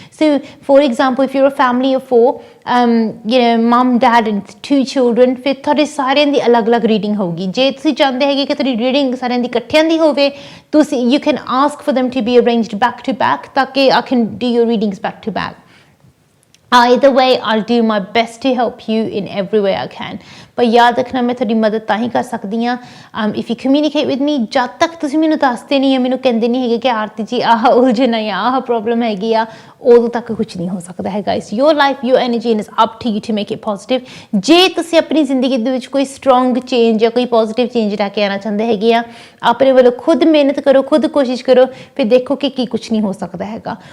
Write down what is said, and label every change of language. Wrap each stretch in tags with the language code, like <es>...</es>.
<en>so for example if you are a family of 4 mum, dad and 2 children,</en> <pa>ਫਿਰ ਤੁਹਾਡੇ ਸਾਰਿਆਂ ਦੀ ਅਲੱਗ-ਅਲੱਗ reading ਹੋਊਗੀ। ਜੇ ਤੁਸੀਂ ਚਾਹੁੰਦੇ ਹੈਗੇ ਕਿ ਤੁਹਾਡੀ ਰੀਡਿੰਗ ਸਾਰਿਆਂ ਦੀ ਇਕੱਠਿਆਂ ਦੀ ਹੋਵੇ, ਤੁਸੀਂ</pa> <en>You can ask for them to be arranged back to back ताकि I can do your readings back to back. Either way, I'll do my best to help you in every way I can.</en> <pa>ਪਰ ਯਾਦ ਰੱਖਣਾ ਮੈਂ ਤੁਹਾਡੀ ਮਦਦ ਤਾਂ ਹੀ ਕਰ ਸਕਦੀ ਹਾਂ</pa> <en>If you communicate with me.</en> <pa>ਜਦ ਤੱਕ ਤੁਸੀਂ ਮੈਨੂੰ ਦੱਸਦੇ ਨਹੀਂ ਆ, ਮੈਨੂੰ ਕਹਿੰਦੇ ਨਹੀਂ ਹੈਗੇ ਕਿ ਆਰਤੀ ਜੀ ਆਹ ਉਲਝਣ ਆ ਜਾਂ ਆਹ ਪ੍ਰੋਬਲਮ ਹੈਗੀ ਆ, ਉਦੋਂ ਤੱਕ ਕੁਛ ਨਹੀਂ ਹੋ ਸਕਦਾ ਹੈਗਾ।</pa> <en>It's your life, your energy and it's up to you to make it positive.</en> <pa>ਜੇ ਤੁਸੀਂ ਆਪਣੀ ਜ਼ਿੰਦਗੀ ਦੇ ਵਿੱਚ ਕੋਈ ਸਟਰੋਂਗ ਚੇਂਜ ਜਾਂ ਕੋਈ ਪੋਜ਼ਿਟਿਵ ਚੇਂਜ ਲੈ ਕੇ ਆਉਣਾ ਚਾਹੁੰਦੇ ਹੈਗੇ ਆ, ਆਪਣੇ ਵੱਲੋਂ ਖੁਦ ਮਿਹਨਤ ਕਰੋ, ਖੁਦ ਕੋਸ਼ਿਸ਼ ਕਰੋ, ਫਿਰ ਦੇਖੋ ਕਿ ਕੀ ਕੁਛ ਨਹੀਂ ਹੋ ਸਕਦਾ ਹੈਗਾ।</pa>